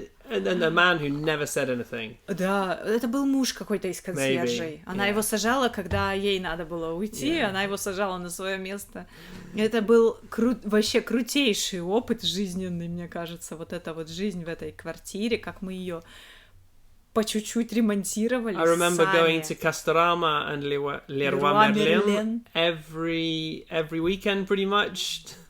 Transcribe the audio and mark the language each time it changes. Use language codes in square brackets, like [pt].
[en] And a man who never said anything. [ru] Да, это был муж какой-то из консьержей. Она его сажала, когда ей надо было уйти, она его сажала на свое место. Это был вообще крутейший опыт жизненный, мне кажется, вот эта вот жизнь в этой квартире, как мы ее по чуть-чуть ремонтировали. [en] I remember going to Castorama and Leroy Merlin every weekend pretty much.